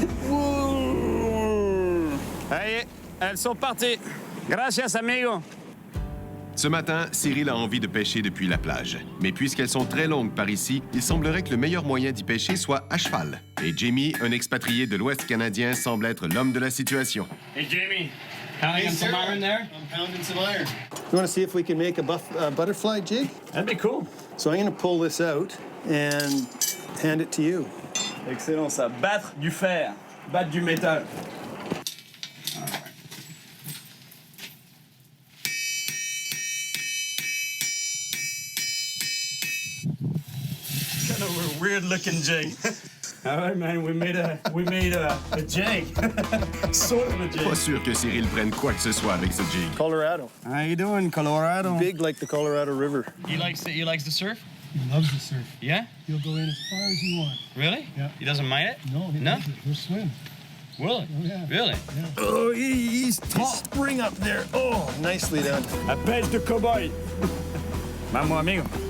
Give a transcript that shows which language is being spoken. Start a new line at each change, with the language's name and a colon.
French: Ouh. Allez, elles sont parties.
Spanish: Gracias, amigo.
French: Ce matin, Cyril a envie de pêcher depuis la plage. Mais puisqu'elles sont très longues par ici, il semblerait que le meilleur moyen d'y pêcher soit à cheval. Et Jamie, un expatrié de l'Ouest canadien, semble être l'homme de la situation.
English: Hey, Jamie. Pounding on some iron there? I'm pounding some iron. You want to see if we can make a butterfly jig? That'd be cool. So I'm going to pull this out and hand it to you.
French: Excellent, ça. Battre du fer. Battre du métal.
English: Kind of a weird-looking jig. All right, man, we made a jig. Sort of a jig.
French: Pas sûr que Cyril prenne quoi que ce soit avec ce jig.
English: Colorado. How you doing, Colorado? Big like the Colorado River. He likes to surf? He loves to surf. Yeah? He'll go in as far as you want. Really? Yeah. He doesn't mind it? No, he loves it. He'll swim. Will it? Oh, yeah. Really? Oh, he's top spring up there. Oh, nicely done.
French: La pêche de cow-boy.
Spanish: Vamos, amigo.